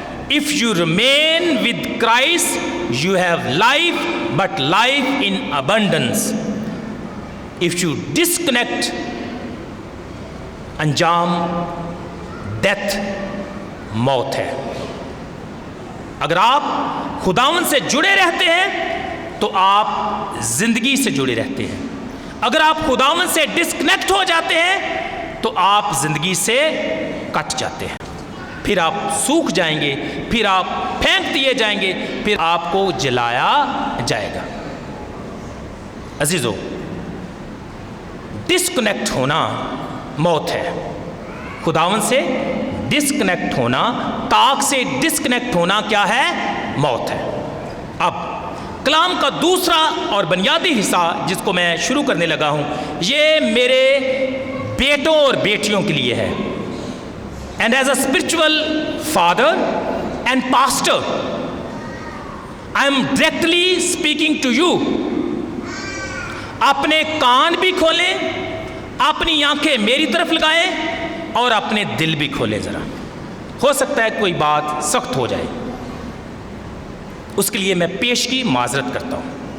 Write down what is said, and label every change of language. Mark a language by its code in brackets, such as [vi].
[en] If you remain with Christ, you have life, but life in abundance. If you disconnect, [ur] انجام death, موت ہے. اگر آپ خداوند سے جڑے رہتے ہیں تو آپ زندگی سے جڑے رہتے ہیں. اگر آپ خداوند سے ڈسکنیکٹ ہو جاتے ہیں تو آپ زندگی سے کٹ جاتے ہیں. پھر آپ سوکھ جائیں گے، پھر آپ پھینک دیے جائیں گے، پھر آپ کو جلایا جائے گا. عزیزو، ڈسکنیکٹ ہونا موت ہے. خداوند سے ڈسکنیکٹ ہونا، تاک سے ڈسکنیکٹ ہونا کیا ہے؟ موت ہے. اب کلام کا دوسرا اور بنیادی حصہ جس کو میں شروع کرنے لگا ہوں، یہ میرے بیٹوں اور بیٹیوں کے لیے ہے. [en] And as a spiritual father and pastor, I am directly speaking to you. [ur] اپنے کان بھی کھولیں، اپنی آنکھیں میری طرف لگائیں اور اپنے دل بھی کھولیں. ذرا ہو سکتا ہے کوئی بات سخت ہو جائے، اس کے لیے میں پیش کی معذرت کرتا ہوں.